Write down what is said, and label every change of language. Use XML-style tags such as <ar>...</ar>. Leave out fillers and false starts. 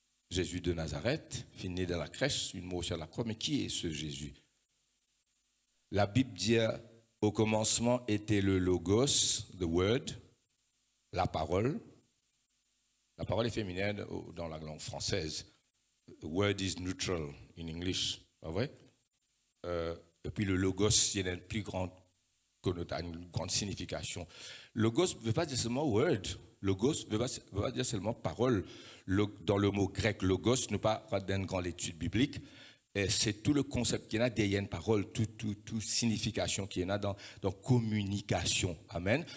<fr>Jésus de Nazareth, fini dans la crèche, une mort sur la croix, mais qui est ce Jésus? La Bible dit au commencement était le Logos,</fr> <en>the Word,</en> <fr>la parole. La parole est féminine dans la langue française.</fr> <en>Word is neutral in English.</en> <fr>Pas vrai? Et puis le logos, il y a une plus grande connotation, une grande signification. Logos ne veut pas dire seulement word. Logos ne veut pas dire seulement parole. Dans le mot grec logos, ne pas d'une grande étude biblique, c'est tout le concept qu'il y a derrière une parole, toute signification qu'il y en a dans communication. Amen.</fr>